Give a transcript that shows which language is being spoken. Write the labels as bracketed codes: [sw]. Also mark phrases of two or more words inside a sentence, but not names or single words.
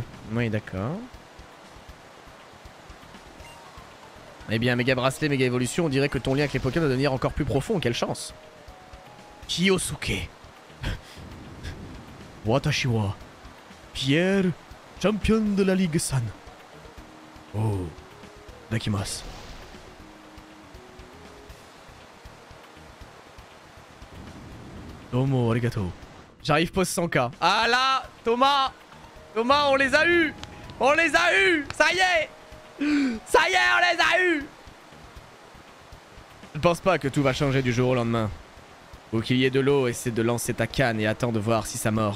[fr] Oui, d'accord. Eh bien, méga bracelet, méga évolution, on dirait que ton lien avec les Pokémon va devenir encore plus profond. Quelle chance. Kiyosuke. [ja] 私は [fr] Pierre, champion de la Ligue San. [ja] Oh, dakimasu. どうもありがとう. [fr] J'arrive post 100k. Ah là, Thomas, on les a eus. On les a eus. Ça y est, on les a eus. Je ne pense pas que tout va changer du jour au lendemain. Ou qu'il y ait de l'eau, essaie de lancer ta canne et attends de voir si ça mord.